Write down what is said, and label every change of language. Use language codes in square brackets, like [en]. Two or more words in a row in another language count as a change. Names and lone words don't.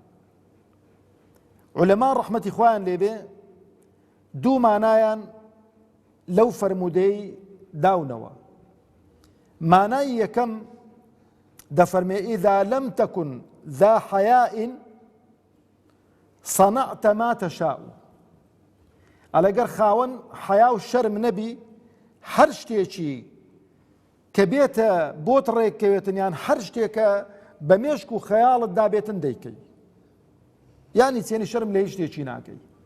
[ckb] عولەما ڕەحمەتی خوایان لێبێ دوو مانایان لەو فەرمودەی داونەوە. مانای یەکەم دەفەرمێ [ar] إذا لم تكن ذا حياء صنعت ما تشاء. [ckb] ئەگەر خاوەن حیا و شەرم نەبی، هەر شتێکی کە بێتە بۆت ڕێککەوێتن یان هەر شتێکە بە مێشک و خەیاڵت دابێتن دەیکەی، یانی چێنی شەرم لە هیچ شتێکی ناکەی.